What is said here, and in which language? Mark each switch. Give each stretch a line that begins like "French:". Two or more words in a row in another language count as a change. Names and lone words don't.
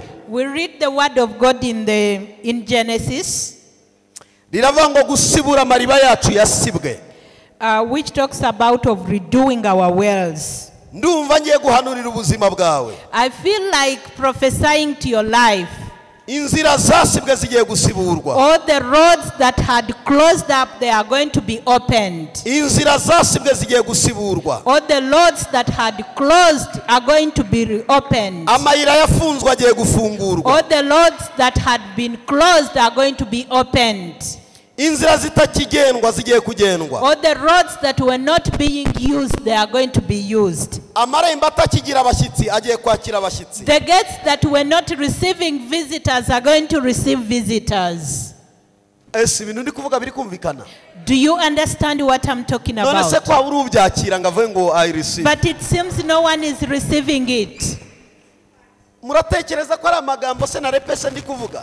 English: We read the word of God in Genesis,
Kinyarwanda: riravuga ngo gusibura amariba yacu yasibwe,
English: which talks about of redoing our wells.
Kinyarwanda: ndumva ngiye guhanurira ubuzima bwawe.
English: I feel like prophesying to your life.
Kinyarwanda: Inzira zasibwe zigiye gusiburwa.
English: All the roads that had closed up, they are going to be opened.
Kinyarwanda: Inzira zasibwe zigiye gusiburwa.
English: All the roads that had closed are going to be reopened.
Kinyarwanda: Amayira yafunzwe agiye gufungurwa.
English: All the roads that had been closed are going to be opened.
Kinyarwanda: Inzira zitakigendwa zigiye kugendwa.
English: All the roads that were not being used, they are going to be used.
Kinyarwanda: Amarembo atakigira abashyitsi agiye kwakira abashyitsi.
English: The gates that were not receiving visitors are going to receive visitors.
Kinyarwanda: Ese ibintu ndi kuvuga biri kumvikana?
English: Do you understand what I'm talking
Kinyarwanda: None se
English: about?
Kinyarwanda: kwa uri ubyakira ngavuye ngo
English: I receive. But it seems no one is receiving it.
Kinyarwanda: Muratekereza ko ari amagambo se na repese ndi kuvuga?